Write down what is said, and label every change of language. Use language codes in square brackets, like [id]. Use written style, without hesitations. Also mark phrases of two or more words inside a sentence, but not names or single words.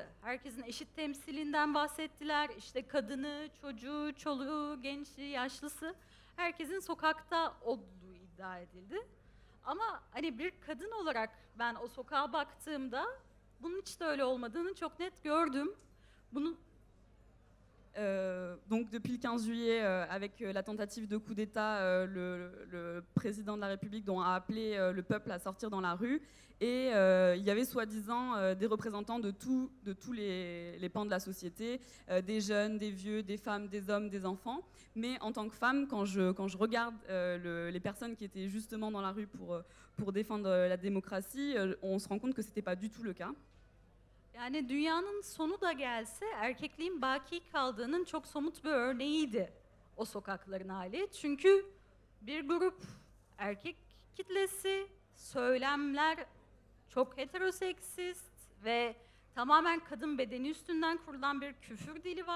[tr] Herkesin eşit temsilinden bahsettiler. İşte kadını, çocuğu, çoluğu, gençliği, yaşlısı herkesin sokakta olduğu iddia edildi. Ama hani bir kadın olarak ben o sokağa baktığımda bunun hiç de öyle olmadığını çok net gördüm. [fr] Donc depuis le 15 juillet, avec la tentative de coup d'État, le président de la République a appelé le peuple à sortir dans la rue, et il y avait soi-disant des représentants de tous les pans de la société, des jeunes, des vieux, des femmes, des hommes, des enfants. Mais en tant que femme, quand je regarde les personnes qui étaient justement dans la rue pour défendre la démocratie, on se rend compte que c'était pas du tout le cas. [tr] Yani dünyanın sonu da gelse erkekliğin baki kaldığının çok somut bir örneğiydi o sokakların hali. Çünkü bir grup erkek kitlesi, söylemler çok heteroseksist ve tamamen kadın bedeni üstünden kurulan bir küfür dili var.